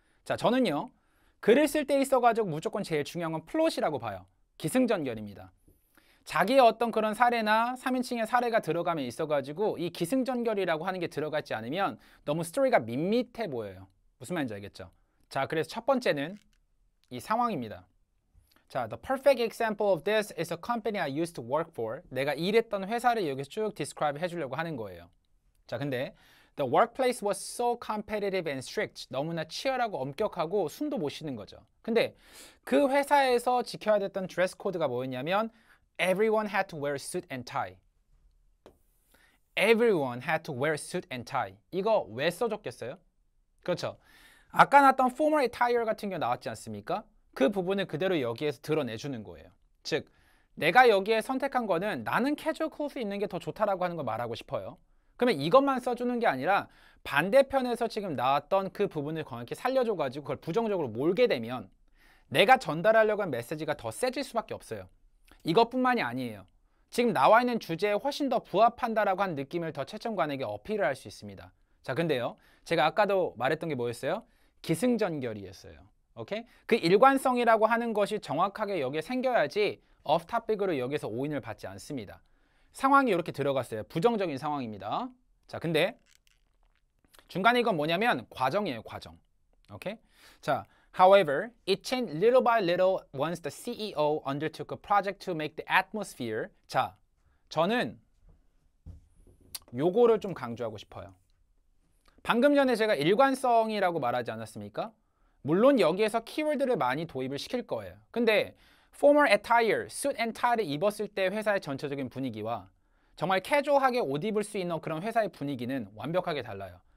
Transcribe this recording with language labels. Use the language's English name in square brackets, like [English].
[Korean] 자, 저는요 글을 쓸 때 있어가지고 무조건 제일 중요한 건 플롯이라고 봐요. 기승전결입니다. 자기의 어떤 그런 사례나 3인칭의 사례가 들어가면 있어가지고 이 기승전결이라고 하는 게 들어가 있지 않으면 너무 스토리가 밋밋해 보여요. 무슨 말인지 알겠죠? 자, 그래서 첫 번째는 이 상황입니다. [English] 자, the perfect example of this is a company I used to work for. [Korean] 내가 일했던 회사를 여기서 쭉 describe 해주려고 하는 거예요. 자, 근데 [English] the workplace was so competitive and strict. [Korean] 너무나 치열하고 엄격하고 숨도 못 쉬는 거죠. 근데 그 회사에서 지켜야 됐던 드레스 코드가 뭐였냐면 [English] Everyone had to wear a suit and tie. Everyone had to wear a suit and tie. [Korean] 이거 왜 써줬겠어요? 그렇죠. 아까 나왔던 formal attire 같은 경우 나왔지 않습니까? 그 부분을 그대로 여기에서 드러내주는 거예요. 즉, 내가 여기에 선택한 거는 나는 캐주얼 클로스 입는 게 더 좋다라고 하는 걸 말하고 싶어요. 그러면 이것만 써주는 게 아니라 반대편에서 지금 나왔던 그 부분을 정확히 살려줘가지고 그걸 부정적으로 몰게 되면 내가 전달하려고 한 메시지가 더 세질 수밖에 없어요. 이것뿐만이 아니에요. 지금 나와 있는 주제에 훨씬 더 부합한다라고 한 느낌을 더 채점관에게 어필을 할 수 있습니다. 자, 근데요. 제가 아까도 말했던 게 뭐였어요? 기승전결이었어요. 오케이? 그 일관성이라고 하는 것이 정확하게 여기에 생겨야지 off topic으로 여기서 오인을 받지 않습니다. 상황이 이렇게 들어갔어요. 부정적인 상황입니다. 자, 근데 중간에 이건 뭐냐면 과정이에요, 과정. 오케이? [English] 자, however, it changed little by little once the CEO undertook a project to make the atmosphere. [Korean] 자, 저는 요거를 좀 강조하고 싶어요. 방금 전에 제가 일관성이라고 말하지 않았습니까? 물론 여기에서 키워드를 많이 도입을 시킬 거예요. 근데 formal attire, suit and tie를 입었을 때 회사의 전체적인 분위기와 정말 캐주얼하게 옷 입을 수 있는 그런 회사의 분위기는 완벽하게 달라요.